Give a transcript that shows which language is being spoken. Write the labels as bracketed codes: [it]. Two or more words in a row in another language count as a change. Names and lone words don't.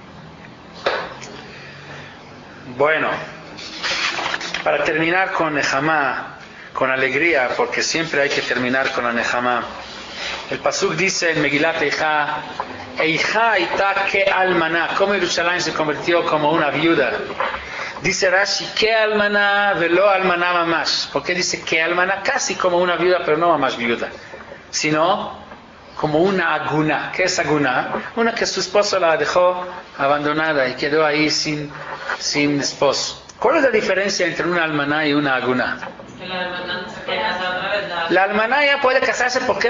[es] Bueno, para terminar con Nehama, con alegría, porque siempre hay que terminar con la Nehama. El pasuk dice en Megilat Eicha, [he] איכה היתה כאלמנה, [es] como Yerushalayim se convirtió como una viuda. Dice Rashi, [he] כאלמנה ולא אלמנה ממש. [es] ¿Por qué dice [he] כאלמנה? [es] Casi como una viuda, pero no mamash viuda, sino como una aguna. ¿Qué es aguna? Una que su esposo la dejó abandonada y quedó ahí sin esposo. ¿Cuál es la diferencia entre una almaná y una aguna? La almaná ya puede casarse, ¿por qué?